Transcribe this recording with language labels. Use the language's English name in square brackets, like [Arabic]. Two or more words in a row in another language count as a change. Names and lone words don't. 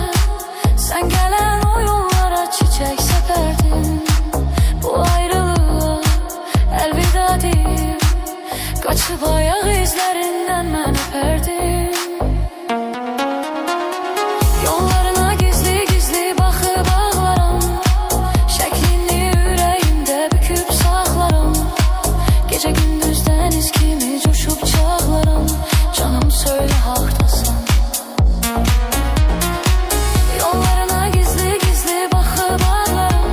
[Turkish] Sen gelen o yollara çiçek seperdim. Bu ayrılığa elveda değil. Kaçıp ayak izlerinden ben öperdim. [Azerbaijani] Yollarına gizli gizli baxıb ağlaram. Şəklini ürəyimdə büküb saxlaram. Gecə gündüz dəniz kimi coşub çağlaram. [Turkish] Canım söyle hardasan. [Azerbaijani] Yollarına gizli gizli baxıb ağlaram.